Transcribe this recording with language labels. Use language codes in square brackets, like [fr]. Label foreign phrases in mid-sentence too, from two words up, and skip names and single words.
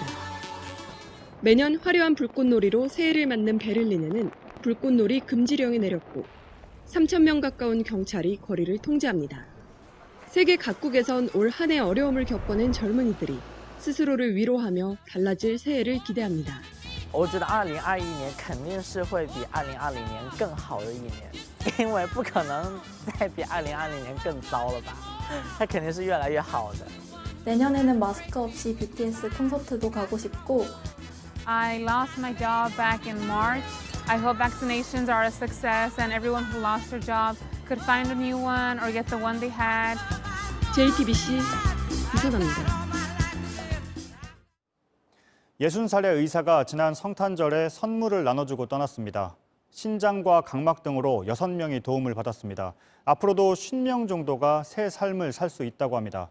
[ko] 매년 화려한 불꽃놀이로 새해를 맞는 베를린에는 불꽃놀이 금지령이 내렸고 3천 명 가까운 경찰이 거리를 통제합니다. 세계 각국에선 올 한 해 어려움을 겪어낸 젊은이들이 스스로를 위로하며 달라질 새해를 기대합니다. [zh] 我觉得2021年肯定是会比2020年更好的一年，因为不可能再比2020年更糟了吧？它肯定是越来越好的。 [ko] 내년에는 마스크 없이 BTS 콘서트도 가고 싶고 [en] I lost my job back in March. I hope vaccinations are a success and everyone who lost their job could find a new one or get the one they had. [ko] JTBC 이선아입니다. 60살의 의사가 지난 성탄절에 선물을 나눠주고 떠났습니다. 신장과 각막 등으로 6명이 도움을 받았습니다. 앞으로도 50명 정도가 새 삶을 살 수 있다고 합니다.